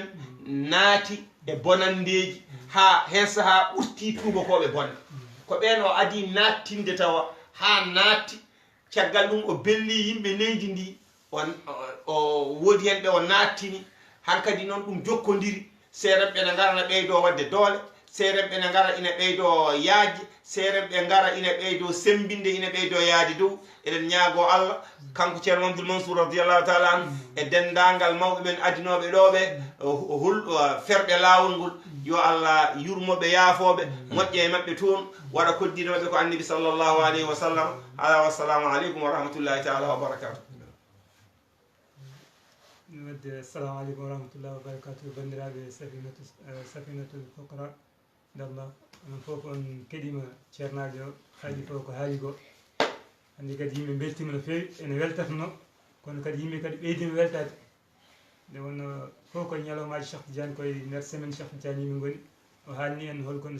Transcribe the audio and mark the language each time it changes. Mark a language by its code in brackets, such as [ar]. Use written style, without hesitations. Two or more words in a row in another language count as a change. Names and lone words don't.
[ff] naati e bonandeji ha hen saha ɓurti tubakoɓe bonde ko ɓen o adi nattinde tawa ha naatti caggal ɗum o belli yimɓe leydi ndi o woodi hen ɓe o nattini hankkadi noon ɗum jokkodiri seereɓe ne gara na ɓeydo wadde doole seereɓe ne gara ina ɓeydo yaajde seereɓe ngara ina ɓeydo sembinde ina ɓeydo yaade dow eɗen ñaago Allah kanko ceerno Mouhamadoul Mansour [ar] رضي الله تعالى عنه [ff] e dendagal mawɓe men adinoɓe ɗoɓe ferɓe lawol ngol yo Allah yurmoɓe yaafoɓe moƴƴe e mabɓe toon waɗa koddinoɓe ko annabi [ar] صلى الله عليه وسلم [ff] ala [ar] والسلام عليكم ورحمة الله تعالى وبركاته [ff] wadde [ar] السلام عليكم ورحمة الله وبركاته [ff] bandiraɓe safinatul fuqara ndallah onon fof on keɗima ceernajo o haali fof ko haali go hande kadi yimɓe beltima no fewi ene weltatano kono kadi yimɓe kadi ɓeydima weltade nde wonno fof koye ñalawmaji Cheikh Tidiane koye nder semaine Cheikh Tidiane yimɓe goni o haalni en holkono